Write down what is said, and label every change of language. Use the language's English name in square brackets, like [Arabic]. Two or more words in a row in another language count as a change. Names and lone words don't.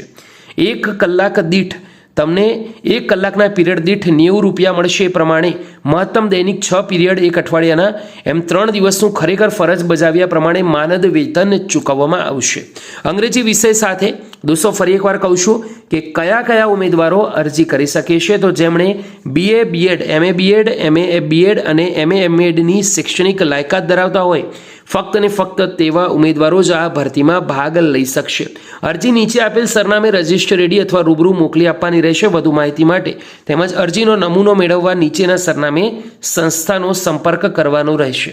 [Gujarati] 1 કલાક દીઠ તમને 1 કલાકના પીરિયડ દીઠ 90 રૂપિયા મળશે। એ પ્રમાણે મહત્તમ દૈનિક 6 પીરિયડ એક અઠવાડિયાના એમ 3 દિવસનું ખરેખર ફરજ બજાવ્યા પ્રમાણે માનદ વેતન ચૂકવવામાં આવશે। અંગ્રેજી વિષય સાથે દોસ્તો ફરી એકવાર કહું છું કે કયા ઉમેદવારો અરજી કરી શકે છે। તો જેમણે BA BEd, MA BEd, MA BEd અને MA MEdની શૈક્ષણિક લાયકાત ધરાવતા હોય ફક્ત ને ફક્ત તેવા ઉમેદવારો જ આ ભરતીમાં ભાગ લઈ શકશે। અરજી નીચે આપેલ સરનામે રજિસ્ટર રેડી અથવા રૂબરૂ મોકલી આપવાની રહેશે। વધુ માહિતી માટે તેમજ અરજીનો નમૂનો મેળવવા નીચેના સરનામે સંસ્થાનો સંપર્ક કરવાનો રહેશે।